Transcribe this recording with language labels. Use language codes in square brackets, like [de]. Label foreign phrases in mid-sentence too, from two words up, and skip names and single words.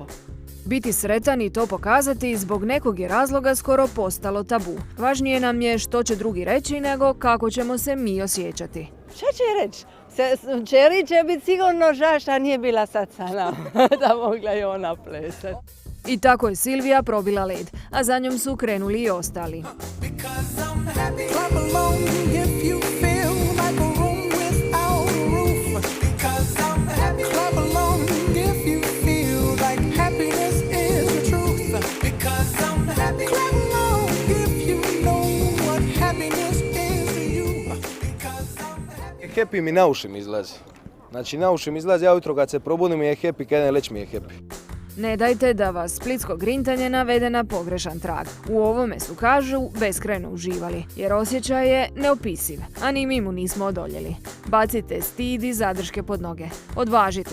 [hr] Biti sretan i to pokazati zbog nekog je razloga skoro postalo tabu. Važnije nam je što će drugi reći nego kako ćemo se mi osjećati. Šta će reći? Čeri će biti sigurno žašta nije bila sad sa nama, da mogla i ona plesati. I tako je Silvija probila led, a za njom su krenuli i ostali. [en] Clap along if you feel like a room without a roof. Because I'm happy. Clap along if you feel like happiness is the truth. Because I'm happy. Clap along if you know what happiness is to you. Because I'm happy. [hr] Happy mi na uši mi izlazi. Znači na uši mi izlazi, ja ujutro kad se probudim mi je happy, kad ne leć mi je happy. Ne dajte da vas splitsko grintanje navede na pogrešan trag. U ovome su, kažu, beskrajno uživali, jer osjećaj je neopisiv, a ni mi mu nismo odoljeli. Bacite stid i zadrške pod noge.